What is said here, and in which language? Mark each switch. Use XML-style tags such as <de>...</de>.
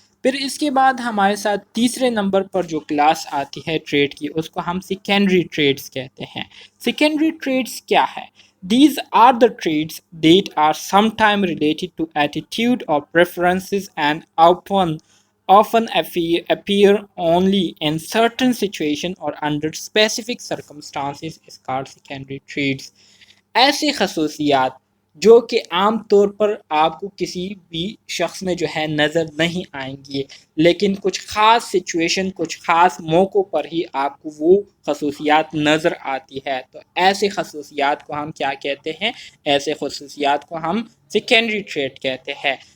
<ur>پھر اس کے بعد ہمارے ساتھ تیسرے نمبر پر جو کلاس آتی ہے ٹریڈ کی اس کو ہم سیکنڈری ٹریڈز کہتے ہیں. سیکنڈری ٹریڈز کیا ہے؟</ur> <en>These are the traits that are sometimes related to attitude or preferences and often appear only in certain situations or under specific circumstances is called secondary traits.</en> <ur>ایسی خصوصیات جو کہ عام طور پر آپ کو کسی بھی شخص میں جو ہے نظر نہیں آئیں گی، لیکن کچھ خاص سچویشن، کچھ خاص موقعوں پر ہی آپ کو وہ خصوصیات نظر آتی ہے، تو ایسے خصوصیات کو ہم کیا کہتے ہیں؟ ایسے خصوصیات کو ہم سیکنڈری ٹریٹ کہتے ہیں.</ur>